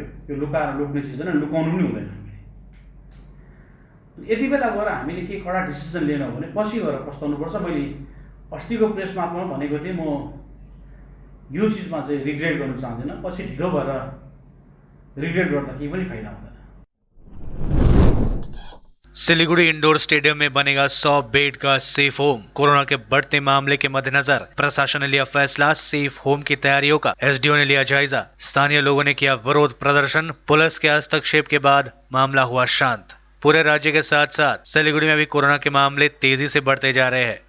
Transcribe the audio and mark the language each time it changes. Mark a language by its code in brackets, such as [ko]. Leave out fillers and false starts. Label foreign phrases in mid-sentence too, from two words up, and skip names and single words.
[ne] यो लुकाएर लुक्ने चिज होइन, लुकाउनु पनि हुँदैन। हामीले यति बेला गएर हामीले केही कडा डिसिजन लिएनौँ भने पछि गएर पस्ताउनुपर्छ। मैले अस्तिको प्रेस मार्फतमा भनेको थिएँ, म यो चिजमा चाहिँ रिग्रेट गर्नु चाहदिनँ। पछि ढिलो भएर रिग्रेट गर्दा केही पनि फाइदा हुँदैन। [hi] सिलीगुड़ी इंडोर स्टेडियम में बनेगा 100 बेड का [en] safe home. [hi] कोरोना के बढ़ते मामले के मद्देनजर प्रशासन ने लिया फैसला। [en] safe home [hi] की तैयारियों का एसडीओ ने लिया जायजा। स्थानीय लोगों ने किया विरोध प्रदर्शन। पुलिस के हस्तक्षेप के बाद मामला हुआ शांत। पूरे राज्य के साथ साथ सिलीगुड़ी में भी कोरोना के मामले तेजी से बढ़ते जा रहे हैं।